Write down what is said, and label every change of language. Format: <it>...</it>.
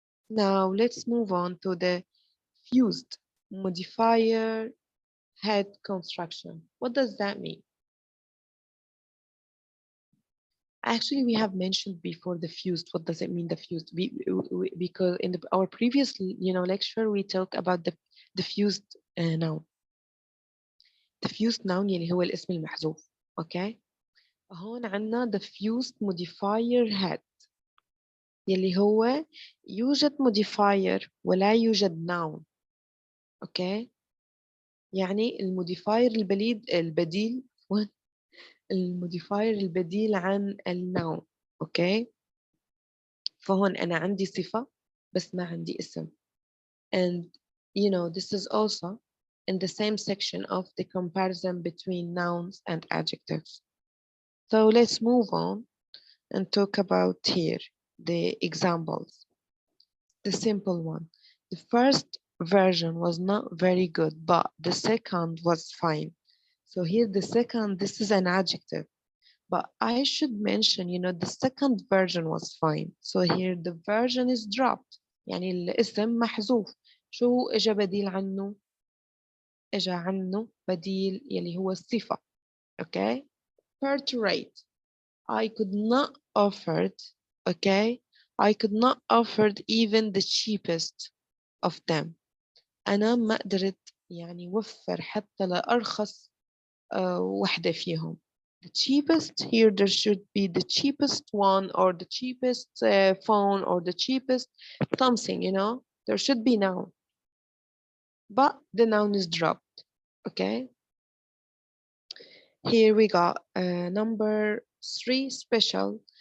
<en>Now let's move on to the fused modifier head construction. What does that mean? Actually, we have mentioned before the fused. What does it mean, the fused? Because in our previous, you know, lecture, we talked about the fused noun. The fused noun</en> <ar>اللي هو الاسم المحذوف. Okay. هون عندنا</ar> <en>the fused modifier head</en> <ar>يلي هو يوجد modifier ولا يوجد noun.</ar> <en>Okay.</en> <ar>يعني الموديفاير البديل الموديفاير البديل عن النوع. اوكي، فهون انا عندي صفة بس ما عندي اسم.</ar> <en>And you know, this is also in the same section of the comparison between nouns and adjectives. So let's move on and talk about here the examples. The simple one. The first version was not very good, but the second was fine. So here the second, this is an adjective. But I should mention, you know, the second version was fine. So here the version is dropped.</en> <ar>يعني الاسم محذوف. شو إجا بديل عنه؟ إجا عنه بديل يلي هو الصفة.</ar> <en>Okay? Portrait. I could not offered, okay? I could not offered even the cheapest of them.</en> <ar>أنا ما قدرت يعني وفر حتى لأرخص وحدة فيهم.</ar> <en>The cheapest, here there should be the cheapest one or the cheapest phone or the cheapest something, you know, there should be noun, but the noun is dropped. Okay, here we got number 3 special.</en>